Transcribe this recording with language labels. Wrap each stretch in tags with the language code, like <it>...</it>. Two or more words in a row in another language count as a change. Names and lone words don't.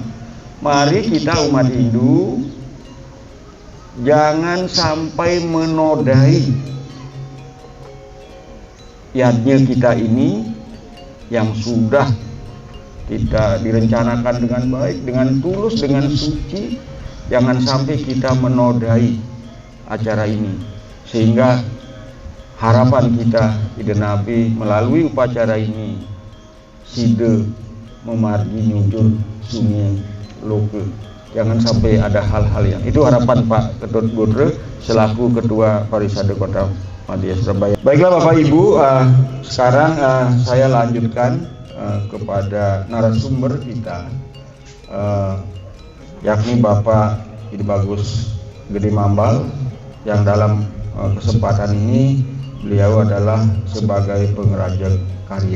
<id>Mari kita umat Hindu jangan sampai menodai yajna kita ini yang sudah kita direncanakan dengan baik, dengan tulus, dengan suci. Jangan sampai kita menodai acara ini, sehingga harapan kita Ida Nabi melalui upacara ini</id> <ban>sida memargi nyujur sungai loke.</ban> <id>Jangan sampai ada hal-hal yang itu. Harapan Pak Ketut Budre selaku Ketua Parisade Kota Madya Surabaya. Baiklah Bapak Ibu, sekarang saya lanjutkan kepada narasumber kita, yakni Bapak Ide Bagus Gede Mambal, yang dalam kesempatan ini beliau adalah sebagai pengrajin karya.</id>